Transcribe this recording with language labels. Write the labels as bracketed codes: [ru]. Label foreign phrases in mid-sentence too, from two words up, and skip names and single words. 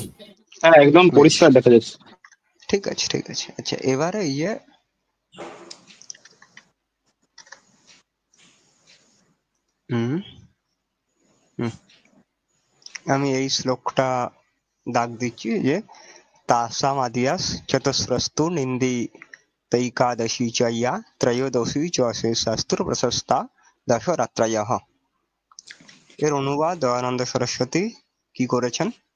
[bn] হ্যাঁ, একদম বেশ, পরিষ্কার দেখা যাচ্ছে। ঠিক আছে ঠিক আছে। আচ্ছা, এবারে হুম হুম আমি এই শ্লোকটা দাগ দিচ্ছি যে [sa] तासाम् आद्यास् चतस्रस्तु निन्दितैकादशी च या त्रयोदशी च शेषास्तु प्रशस्ता दशरात्रयः। [bn] এর অনুবাদ দয়ানন্দ সরস্বতী কি করেছেন?